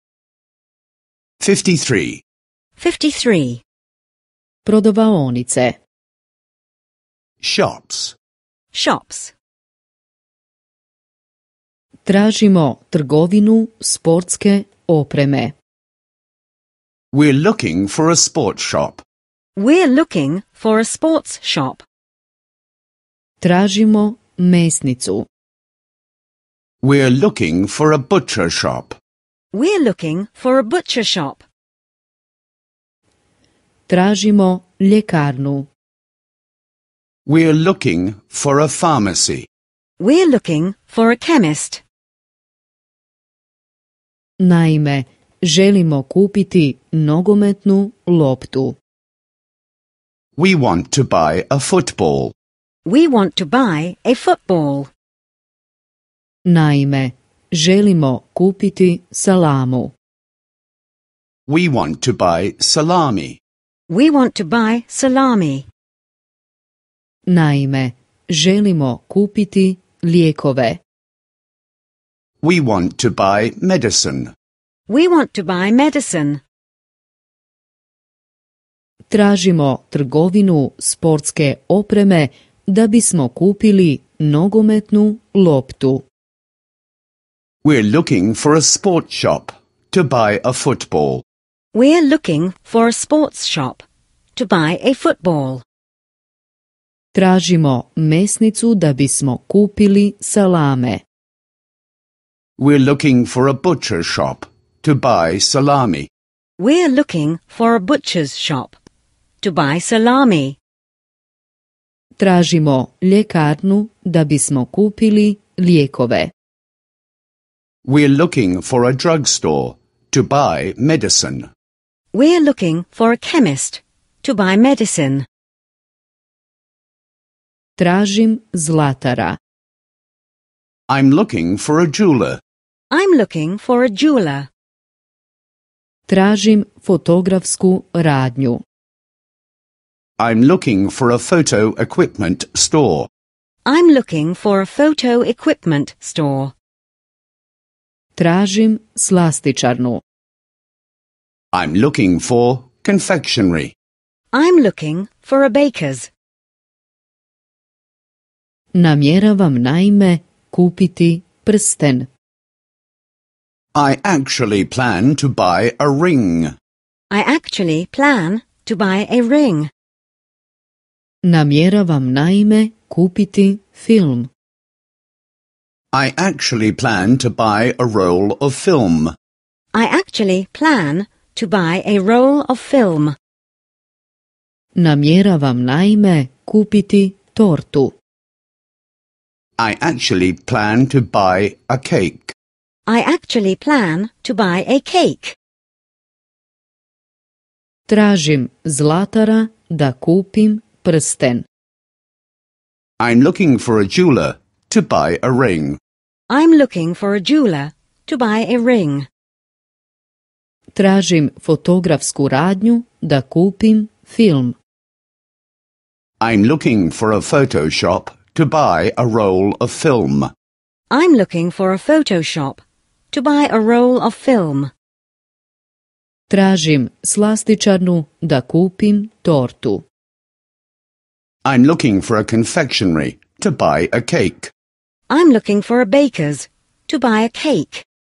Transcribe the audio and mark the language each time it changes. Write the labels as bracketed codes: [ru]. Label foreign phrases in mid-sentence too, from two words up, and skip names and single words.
[hr] 53. 53. Prodavaonice. [en] Shops. Shops. [hr] Tražimo trgovinu sportske opreme. [en] We're looking for a sports shop. We're looking for a sports shop. [hr] Tražimo mesnicu. [en] We're looking for a butcher shop. We're looking for a butcher shop. [hr] Tražimo ljekarnu. [en] We're looking for a pharmacy. We're looking for a chemist. [hr] Naime, želimo kupiti nogometnu loptu. [en] We want to buy a football. We want to buy a football. [hr] Naime, želimo kupiti salamu. [en] We want to buy salami. We want to buy salami. [hr] Naime, želimo kupiti lijekove. [en] We want to buy medicine. We want to buy medicine. [hr] Tražimo trgovinu sportske opreme da bismo kupili nogometnu loptu. [en] We're looking for a sports shop to buy a football. We're looking for a sports shop to buy a football. [hr] Tražimo mesnicu da bismo kupili salame. [en] We're looking for a butcher shop to buy salami. We're looking for a butcher's shop to buy salami. [hr] Tražimo ljekarnu da bismo kupili lijekove. [en] We're looking for a drugstore to buy medicine. We're looking for a chemist to buy medicine. [hr] Tražim zlatara. [en] I'm looking for a jeweler. I'm looking for a jeweler. [hr] Tražim fotografsku radnju. [en] I'm looking for a photo equipment store. I'm looking for a photo equipment store. [hr] Tražim slastičarnu. [en] I'm looking for confectionery. I'm looking for a baker's. [hr] Namjeravam naime kupiti prsten. [en] I actually plan to buy a ring. I actually plan to buy a ring. [hr] Namjeravam naime kupiti film. [en] I actually plan to buy a roll of film. I actually plan to buy a roll of film. [hr] Namjeravam naime kupiti tortu. [en] I actually plan to buy a cake. I actually plan to buy a cake. [hr] Tražim zlatara da kupim prsten. [en] I'm looking for a jeweler to buy a ring. I'm looking for a jeweler to buy a ring. [hr] Tražim fotografsku radnju da kupim film. [en] I'm looking for a photo shop to buy a roll of film. I'm looking for a photo shop to buy a roll of film. [hr] Tražim slastičarnu da kupim tortu. [en] I'm looking for a confectionery to buy a cake. I'm looking for a baker's to buy a cake.